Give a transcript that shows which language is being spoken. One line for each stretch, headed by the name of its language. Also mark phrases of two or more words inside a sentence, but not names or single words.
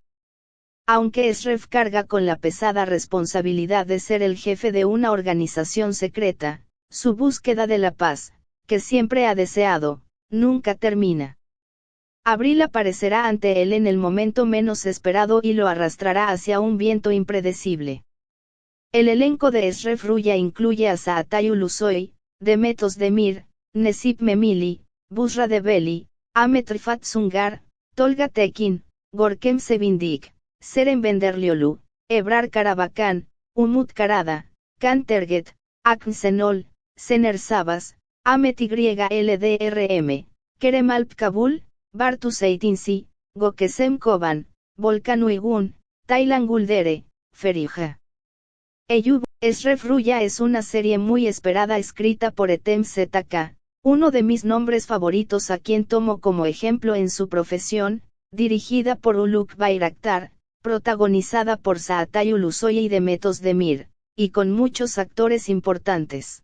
Spanish: Aunque Eşref carga con la pesada responsabilidad de ser el jefe de una organización secreta, su búsqueda de la paz, que siempre ha deseado, nunca termina. Abril aparecerá ante él en el momento menos esperado y lo arrastrará hacia un viento impredecible. El elenco de Eşref Rüya incluye a Çağatay Ulusoy, Demet Özdemir, Necip Memili, Bushra Debeli, Ahmet Rifat Sungar, Tolga Tekin, Görkem Sevindik, Seren Benderlioglu, Ebrar Karabakan, Umut Karada, Can Terget, Akın Şenol, Şener Şabas, Ahmet YLDRM, Kerem Alp Kabul, Bartu Zeytinci, Gökçem Koban, Volkan Uygun, Taylan Guldere, Feriha Eyüp. Eşref Rüya es una serie muy esperada escrita por Etem ZK, uno de mis nombres favoritos a quien tomo como ejemplo en su profesión, dirigida por Uluk Bayraktar, protagonizada por Çağatay Ulusoy y Demet Özdemir, y con muchos actores importantes.